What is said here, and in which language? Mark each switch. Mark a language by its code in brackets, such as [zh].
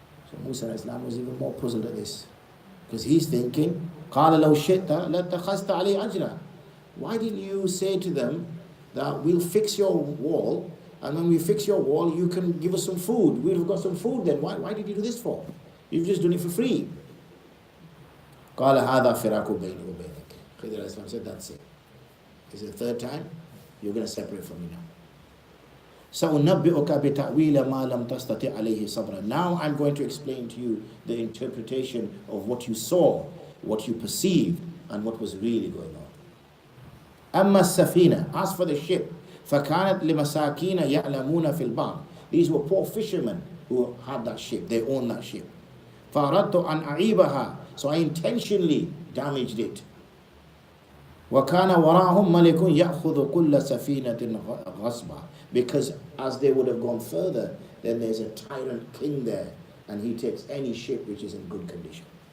[en] So Musa was even more puzzled at this, because he's thinking, [ar] قال لو شئت لاتخذت عليه أجرا. [en] Why didn't you say to them that we'll fix your wall, and when we fix your wall, you can give us some food? We'll have got some food then. Why did you do this for? You've just done it for free. [ar] قال هذا فراق بيني وبينك. [en] Khidr said, that's it. Is it the third time? You're going to separate from me now. [ar] سَأُنَبِّئُكَ بِتَأْوِيلَ مَا لَمْ تَسْتَطِعْ عَلَيْهِ صَبْرًا. [en] Now I'm going to explain to you the interpretation of what you saw, what you perceived, and what was really going on. [ar] أَمَّا السَّفِينَةِ, [en] as for the ship, [ar] فَكَانَتْ لِمَسَاكِينَ يَعْلَمُونَ فِي الْبَحْرِ. [en] These were poor fishermen who had that ship, they owned that ship. [ar] فَأَرَدْتُ أَنْ أَعِيبَهَا, [en] so I intentionally damaged it. [ar] وَكَانَ وَرَاهُمْ مَلِكٌ يَأْخُذُ كُلَّ سَفِينَةٍ غَصْبًا. [en] Because as they would have gone further, then there's a tyrant king there, and he takes any ship which is in good condition.